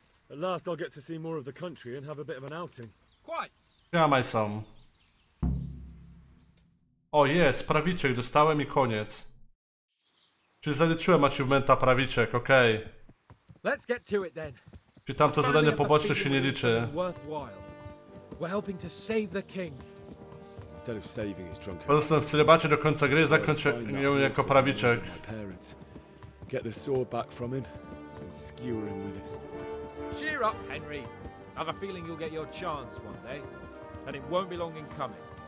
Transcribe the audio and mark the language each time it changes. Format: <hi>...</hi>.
<en>At last I'll get to see more of the country and have a bit of an outing. Quite. Jamaj są.</en> <pl>O, jest, prawiczek, dostałem i koniec. Czyli zaliczyłem achievementa prawiczek, okej.</pl> <en>Let's get to it then.</en> <pl>Czyli tamto zadanie poboczne się nie liczy.</pl> <en>We're helping to save the king. Instead of saving his drunken.</en> <pl>Pozostanę w celibacie do końca gry, zakończę ją jako prawiczek.</pl> <en>Get the sword back from him and skewer him with it. Cheer up, Henry. I have a feeling you'll get your chance one day, and it won't be long in coming.</en>